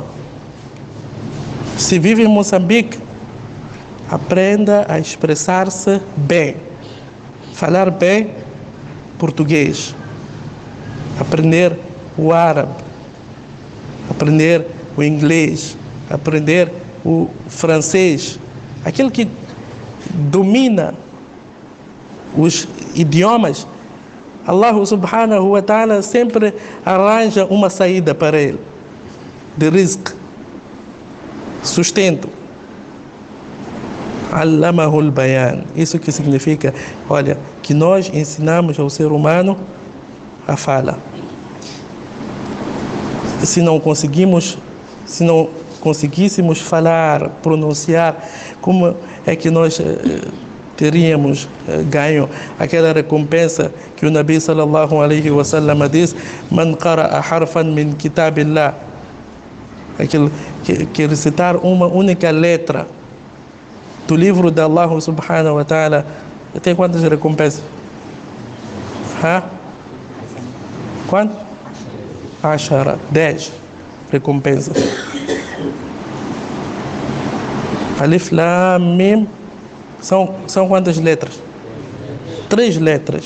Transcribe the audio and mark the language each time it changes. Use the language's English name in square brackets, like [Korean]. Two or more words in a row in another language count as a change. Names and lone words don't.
[Portuguese] Se vive em Moçambique, aprenda a expressar-se bem, falar bem português, aprender o árabe, aprender o inglês, aprender o francês. Aquele que domina os idiomas, [Arabic] الله سبحانه وتعالى [Portuguese] sempre arranja uma saída para ele, de rizq, sustento. [Arabic] علمه البيان. [Portuguese] Isso que significa, olha, que nós ensinamos ao ser humano a fala. Se não conseguíssemos falar, pronunciar, como é que nós teríamos ganho aquela recompensa que o Nabi [Arabic] صلى الله عليه وسلم [Portuguese] diz: [Arabic] من قرأ حرفا من كتاب الله, [Portuguese] aquele que recitar uma única letra do livro de [Arabic] الله سبحانه وتعالى [Portuguese] tem quantas recompensas? Quanto? 10 recompensas. [Arabic] ألف لام ميم. [Portuguese] São quantas letras? 3 letras.